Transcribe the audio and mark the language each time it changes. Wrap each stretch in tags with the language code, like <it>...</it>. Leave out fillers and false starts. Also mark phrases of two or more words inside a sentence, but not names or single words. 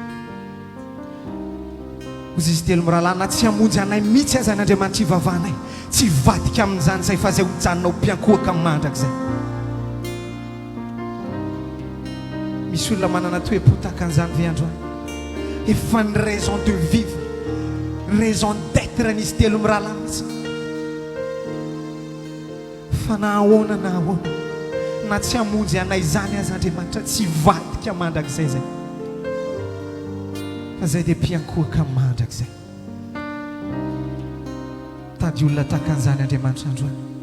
<mg>Ozy izy telo mirahalahy na tsy hamonjy anay mihitsy aza n'Andriamanitra ivavahanay, tsy vadika amin'izany zay fa zay hojanonao mpiankohaka amin'ny mandrakizay. Misy olona manana toe-po tahaka an'izany ve androany? Efa ny</mg> <fr>raison de vivre, raison d'être</fr> <mg>n'izy telo mirahalahy mihitsy. Fa na ahoana na ahoana na tsy hamonjy anay izany aza Andriamanitra tsy vadika mandrakizay zay, fa zay dia mpiankohaka mandrakizay. Tady olona tahaka an'izany Andriamanitra androany.</mg>